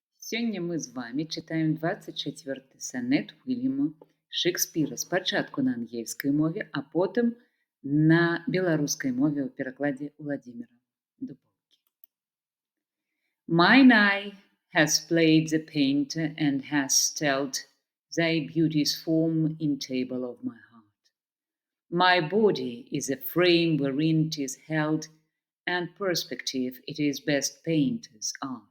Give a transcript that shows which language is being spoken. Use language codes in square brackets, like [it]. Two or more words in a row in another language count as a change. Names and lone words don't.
[be] Сёння мы з вами чытаем 24 санет Уільяма Шекспіра спачатку на ангельскай мове, а потым на беларускай мове ў перакладзе Владзіміра Дубоўкі. [en] Mine eye has played the painter and has styled thy beauty's form in table of my heart. My body is a frame wherein 'tis held, and perspective it is best painter's art.